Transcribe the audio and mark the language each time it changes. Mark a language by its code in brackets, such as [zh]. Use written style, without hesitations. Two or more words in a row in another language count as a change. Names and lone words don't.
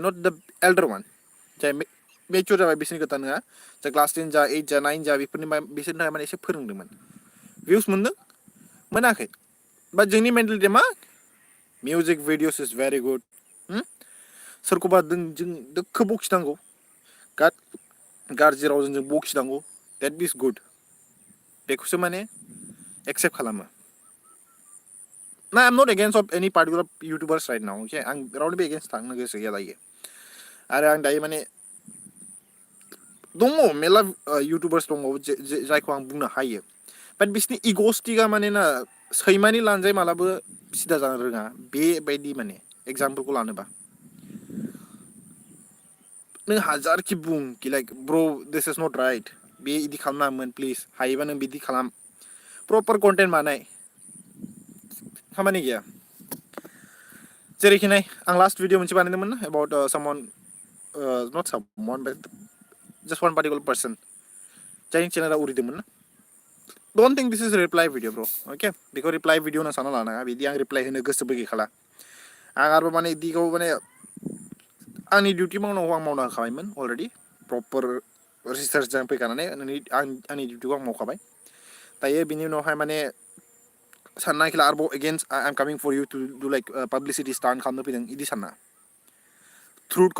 [en] not the elder one [brx] जाय मेचुर जाबाय बिसोरनि खोथा नङा जा क्लास 10 जा 8 जा 9 जा बिसोरनि थाखाय माने एसे फोरोंदोंमोन भिउस मोनदों मोनाखै बाट जोंनि मेन्टेलिटिया मा [en] music videos is very good [brx] सोरखौबा जों दोखो बखिनांगौ गाज्रि रावजों जों बखिनांगौ [en] that is good [brx] बेखौसो माने एक्सेप्ट खालामो ना [en] I am not against of any particular YouTubers right now [brx] अके आं रावनिबो एगेन्स्ट थांनो गोसो गैया दायो आरो आं दायो माने दङ मेरला इउटुबार्स दङ जायखौ आं बुंनो हायो बाट बिसोरनि इग'स्टिकआ माने ना सैमानि लानजाय मालाबो सिदा जानो रोङा बेबायदि माने एग्जाम्पलखौ लानोबा नों हाजारखि बुं कि [en] like bro this is not right [brx] बे इदि खालामनाङामोन प्लिज हायोबा नों बिदि खालाम [en] proper content [brx] बानाय खामानि गैया जेरैखि नाय आं [en] last video [brx] मोनसे बानायदोंमोन ना [en] about someone not someone but just one particular person [brx] जायनि चेनेला उरिदोंमोन ना [en] don't think this is reply video bro okay [brx] बेखौ [en] reply video [brx] होनना सानना लानाङा बिदि आं रिप्लाइ होनो गोसोबो गैखाला आं आरो माने इदिखौ माने आंनि डिउटि मावनांगौ आं मावना होखाबायमोन [en] already proper [brx] रिसार्चजों फैखानानै आंनि डिउटिखौ आं मावखाबाय दायो बिनि उनावहाय माने सानना नायखैला आरोबाव [en] against I am coming for you to do like publicity stunt [brx] खालामनो फैदों इदि सानना ट्रुथखौ